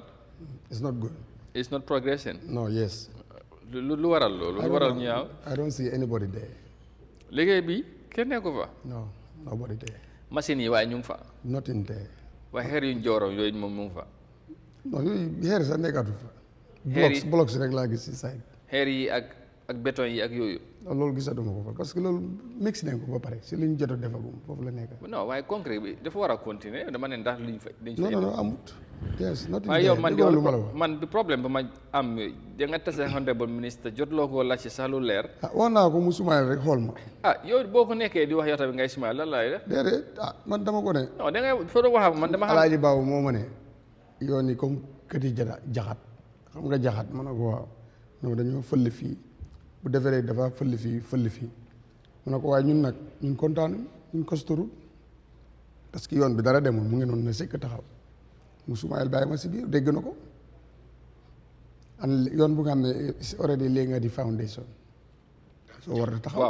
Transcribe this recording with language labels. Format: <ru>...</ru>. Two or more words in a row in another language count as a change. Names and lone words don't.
<en>it's not good. It's not progressing. No, yes.</en> <wo>Lu waral loolu lu waral ñaaw.</wo> <en>I don't see anybody there.</en> <wo>Liggéey bi kenn nekku fa.</wo> <en>No, nobody there.</en> <wo>Machine yi waaye ñu ngi fa.</wo> <en>Nothing there.</en> <wo>waaye xeer yu njooro yooyu moom mu ngi fa. Non yooyu xeer sax nekkatu fa. blocks rek laa gis si side. xeer yi ak béton yi ak yooyu. loolu gisatuma ko fa</wo> <fr>parce que</fr> <wo>loolu mix nañ ko ba pare si liñ jot a defagum foofu la nekk. non waaye concret bi dafa war a continuer dama ne ndax luñ fa. non amut.</wo> <en>yes nothing waaye there.</en> <wo>yow man bi problème ba ma am da nga tase</wo> <fr>honorable ministre</fr> <wo>jot loo ko laaj ci sax lu leer. wax naa ko mu smile rek xool ma. yow boo ko nekkee di wax yow tamit ngay smile lan laay def. déedéet man dama ko ne. non da ngay soo doon wax man dama xam. Alaaji Baabu moo ma ne yoon yi comme këti jaxat xam nga jaxat ma ne ko waaw non dañoo fël fii bu defee dafa fël fii ma ne ko waaye ñun nag ñun kontaan ñun kostoru</wo> <fr>parce que</fr> <wo>yoon bi dara demul mu ngi noonu ne sekk taxaw mu sumayel bàyyi ma si biir dégg na ko an yoon bu nga xam ne already léegi nga di foundation soo war a taxaw.</wo>